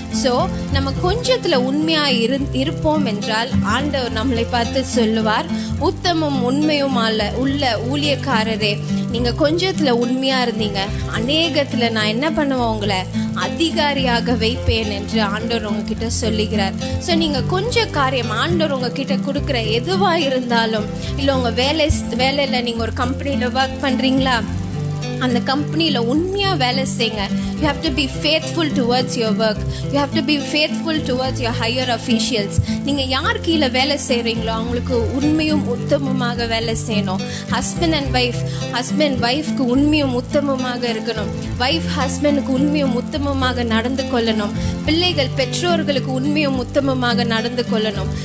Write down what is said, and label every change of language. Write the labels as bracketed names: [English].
[Tamil] So நம்ம கொஞ்சத்துல உண்மையா இருப்போம் என்றால் ஆண்டவர் நம்மளை பார்த்து சொல்லுவார், உத்தமும் உண்மையும் உள்ள ஊழியக்காரரே, நீங்க கொஞ்சத்துல உண்மையா இருந்தீங்க, அநேகத்துல நான் என்ன பண்ணுவேன், உங்களை அதிகாரியாக வைப்பேன் என்று ஆண்டவர் உங்ககிட்ட சொல்லுகிறார். ஸோ நீங்க கொஞ்ச காரியம் ஆண்டவர் உங்ககிட்ட கொடுக்குற எதுவா இருந்தாலும், இல்லை உங்க வேலையில நீங்க ஒரு கம்பெனியில ஒர்க் பண்றீங்களா, அந்த கம்பெனியில உண்மையா வேலை செய்யுங்க. [English] You have to be faithful towards your work. You have to be faithful towards your higher officials. [Tamil] நீங்க யார் கீழே வேலை செய்றீங்களோ அவங்களுக்கு உண்மையும் உத்தமமாக வேலை செய்யணும். ஹஸ்பண்ட் வைஃப்க்கு உண்மையும் உத்தமமாக இருக்கணும். வைஃப் ஹஸ்பண்டுக்கு உண்மையும் உத்தமமாக நடந்து கொள்ளணும். பிள்ளைகள் பெற்றோர்களுக்கு உண்மையும் உத்தமமாக நடந்து கொள்ளணும்.